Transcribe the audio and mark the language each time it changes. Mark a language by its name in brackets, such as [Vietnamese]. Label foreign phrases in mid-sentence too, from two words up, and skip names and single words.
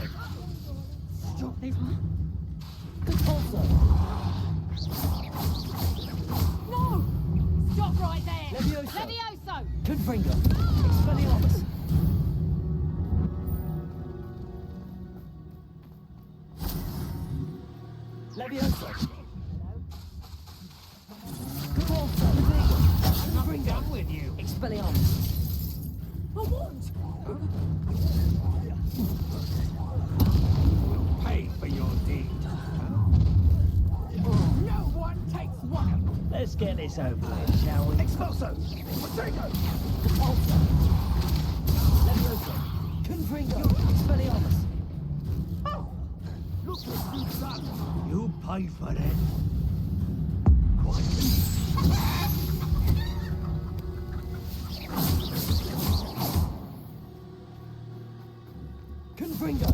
[English] Stop this one. Compulso! No! Stop right there! Levioso! Levioso! Confringo! Expelliarmus! Levioso! Compulso! Nothing done with you. Expelliarmus! I won't! Pay for your deed. No one takes one! Let's get this over with, shall we? Expulso! Potato! Compulso! Levioso! Confringo! Expelliarmus! Look what you've done. You pay for it. Confringo!